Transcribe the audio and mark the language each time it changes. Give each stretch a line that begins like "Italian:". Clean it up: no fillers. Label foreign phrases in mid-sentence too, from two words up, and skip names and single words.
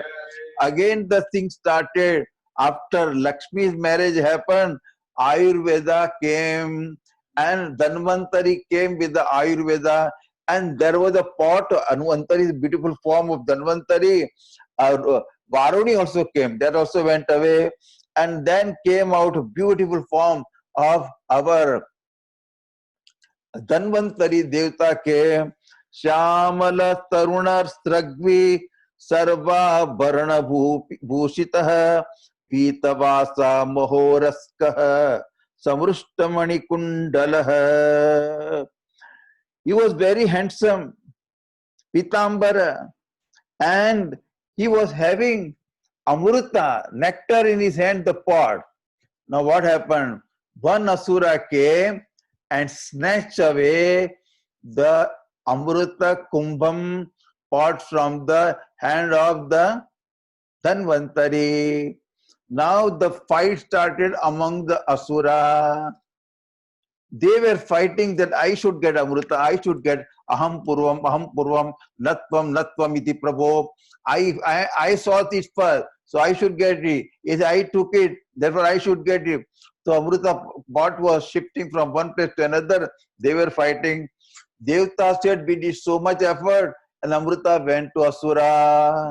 English: Again the thing started. After Lakshmi's marriage happened, Ayurveda came and Dhanvantari came with the Ayurveda, and there was a pot. Dhanvantari is a beautiful form of Dhanvantari. Varuni also came, that also went away, and then came out a beautiful form of our
Hindi: धन्वंतरी देवता के
Sanskrit: श्यामल तरुण स्रग्वी सर्वाभरण भूषित पीतवासा महोरस्क समृष्टमणिकुंडल.
English: He was very handsome, Pitambara, and he was having amruta, nectar in his hand, the pot. Now what happened? One asura came and snatched away the
Sanskrit: अमृत कुम्भम्
English: pot from the hand of the Dhanvantari. Now the fight started among the asura. They were fighting that I should get amruta, I should get
Sanskrit: अहं पूर्वं नत्वम् इति प्रभो.
English: I saw this first, so I should get it. If I took it, therefore I should get it. So amruta pot was shifting from one place to another. They were fighting. Devta said, we did so much effort, and amruta went to asura.